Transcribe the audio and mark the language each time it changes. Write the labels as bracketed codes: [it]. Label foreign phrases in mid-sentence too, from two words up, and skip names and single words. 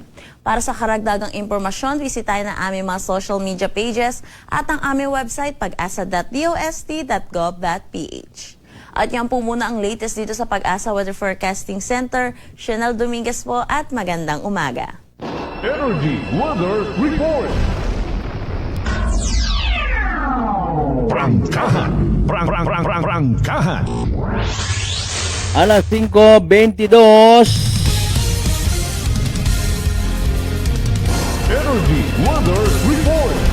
[tl] Para sa karagdagang impormasyon, bisitahin ang aming mga [en] social media pages [tl] at ang aming website pag-asa.dost.gov.ph. At yan po muna ang latest dito sa Pag-asa Weather Forecasting Center. Shinel Dominguez po at magandang umaga. Energy Weather Report. Prangkahan. Prangkahan. Alas 5:22. Energy Weather Report.